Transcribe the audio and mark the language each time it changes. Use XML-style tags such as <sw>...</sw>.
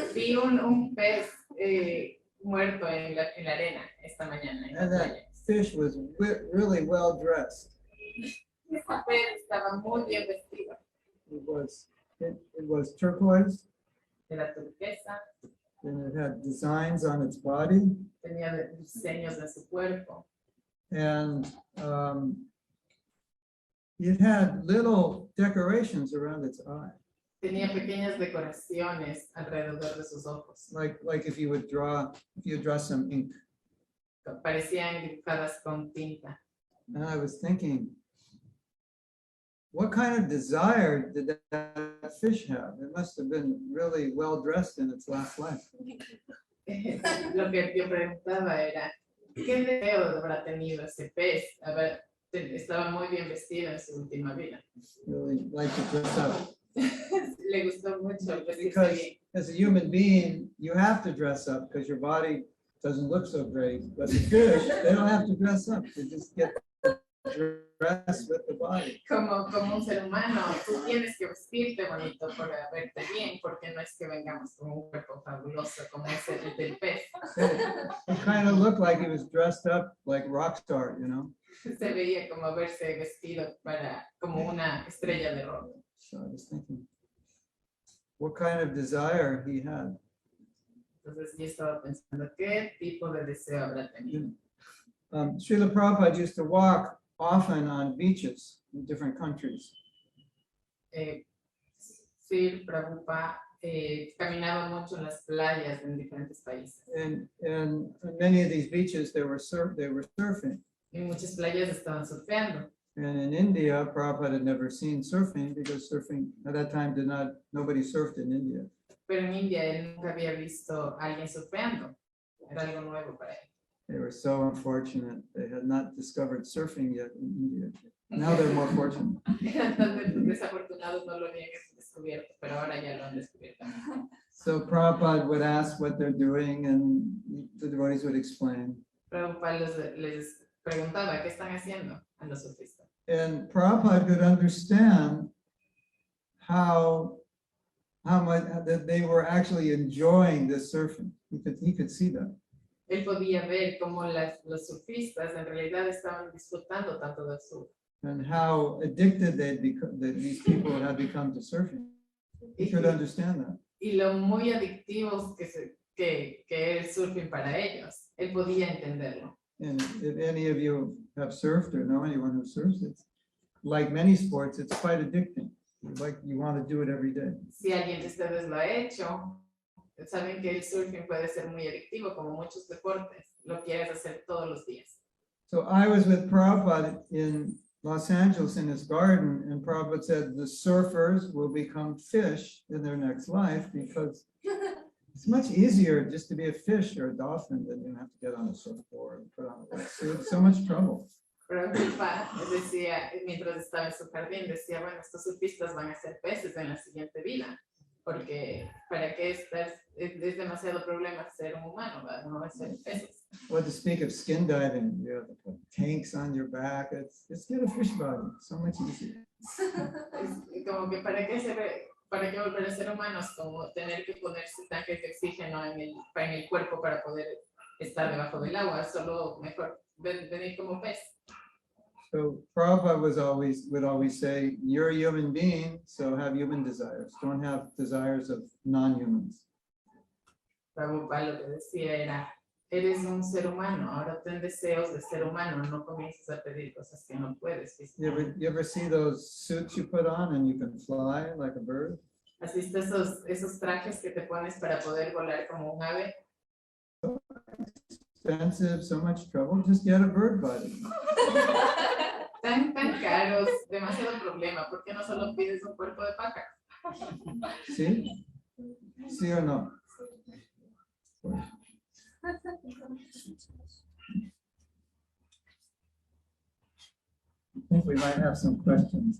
<es>Vi un pez muerto en la arena esta mañana. En la</es> <en>And that</en> <es>playa.</es> <en>fish was really well dressed.</en> <es>Ese pez estaba muy bien vestido.</es> <en>It was turquoise,</en> <es>Era turquesa,</es> <en>and it had designs on its body.</en> <es>tenía diseños en su cuerpo.</es> <en>And it had little decorations around its eye,</en> <es>Tenía pequeñas decoraciones alrededor de sus ojos.</es> <en>like if you draw some ink.</en> <es>Parecían dibujadas con tinta.</es> <en>And I was thinking, what kind of desire did that fish have? It must have been really well dressed in its last life.</en> <es>Lo que yo preguntaba era, ¿qué deseo habrá tenido ese pez? Estaba muy bien vestido en su última vida.</es> <en>Really like to dress up.</en> <es>Le gustó mucho vestirse</es> <en>Because</en> <es>bien.</es> <en>as a human being, you have to dress up because your body doesn't look so great. But the fish, they don't have to dress up. They just get dressed with the body.</en> <es>Como un ser humano, tú tienes que vestirte bonito para verte bien, porque no es que vengamos con un cuerpo fabuloso como ese del pez.</es> <en>It kind of looked like he was dressed up like rock star, you know?</en> <es>Se veía como verse vestido como una estrella de rock.</es> <en>So I was thinking, what kind of desire he had.</en> <es>Entonces yo estaba pensando, ¿qué tipo de deseo habrá tenido?</es> <en>Srila Prabhupada used to walk often on beaches in different countries.</en> <es>Srila Prabhupada caminaba mucho en las playas en diferentes países.</es> <en>And on many of these beaches, they were surfing.</en> <es>En muchas playas estaban surfeando.</es> <en>And in India, Prabhupada had never seen surfing because surfing at that time nobody surfed in India.</en> <es>Pero en India él nunca había visto a alguien surfeando. Era algo nuevo para él.</es> <en>They were so unfortunate. They had not discovered surfing yet in India. Now they're more fortunate.</en> <es>Eran tan desafortunados, no lo habían descubierto, pero ahora ya lo han descubierto.</es> <en>So Prabhupada would ask what they're doing and the devotees would explain.</en> <es>Prabhupada les preguntaba, ¿qué están haciendo a los surfistas?</es> <en>And Prabhupada could understand how much that they were actually enjoying this surfing. He could see that.</en> <es>Él podía ver cómo los surfistas en realidad estaban disfrutando tanto del surf.</es> <en>And how addicted that these people had become to surfing. He could understand that.</en> <es>Y lo muy adictivos que es el surfing para ellos. Él podía entenderlo.</es> <en>And if any of you have surfed or know anyone who surfs, it's like many sports, it's quite addicting. You want to do it every day.</en> <es>Si alguien de ustedes lo ha hecho, saben que el surfing puede ser muy adictivo, como muchos deportes. Lo quieres hacer todos los días.</es> <en>So I was with Prabhupada in Los Angeles in his garden, and Prabhupada said the surfers will become fish in their next life because it's much easier just to be a fish or a dolphin than you have to get on a surfboard and put on a wetsuit. So much trouble.</en> <es>Prabhupada decía, mientras estaba en su jardín, decía, bueno, estos surfistas van a ser peces en la siguiente vida, porque para qué es demasiado problema ser un humano, ¿verdad? No va a ser peces.</es> <en>Well, to speak of skin diving, you have to put tanks on your back. It's get a fish body, so much easier.</en> <es>Como que para qué volver a ser humanos, como tener que ponerse tanques de oxígeno en el cuerpo para poder estar debajo del agua, solo mejor venir como pez.</es> <en>So Prabhupada would always say, you're a human being, so have human desires. Don't have desires of non-humans.</en> <es>Prabhupada lo que decía era, eres un ser humano, ahora ten deseos de ser humano, no comiences a pedir cosas que no puedes.</es> <en>You ever see those suits you put on and you can fly like a bird?</en> <es>¿Has visto esos trajes que te pones para poder volar como un ave?</es> <en>Expensive, so much trouble, just get a bird body.</en> <es>Tan caros, demasiado problema, ¿por qué no solo pides un cuerpo de pájaro? ¿Sí? ¿Sí o no?</es> <en>I think we might have some questions.</en>